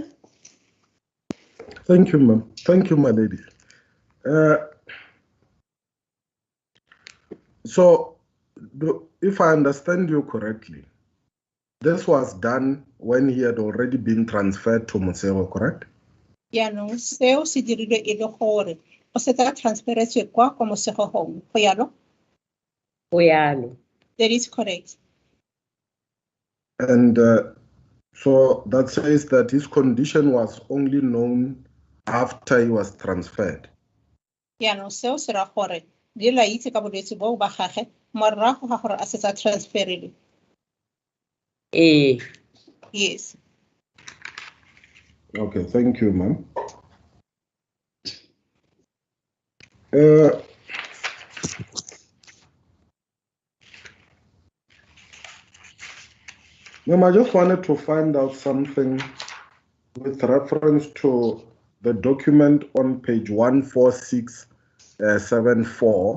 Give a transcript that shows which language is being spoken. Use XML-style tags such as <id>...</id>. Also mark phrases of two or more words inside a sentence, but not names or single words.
<en>Thank you, ma'am. Thank you, my lady. So, if I understand you correctly, this was done when he had already been transferred to Mosego, correct?</en> <tn>Yaanong seo se dirilwe e le gore o se tla transferetswe kwa Mosego Home. Go yalo? Go yalo.</tn> <en>That is correct. And so that says that his condition was only known after he was transferred.</en> <tn>Yaanong seo se ra gore di la itse ka bolwetse bo ba gage morago ga gore a se tsa transferilwe.</tn> <en>Yes. Okay, thank you, ma'am. Ma'am, I just wanted to find out something with reference to the document on page 14674.</en>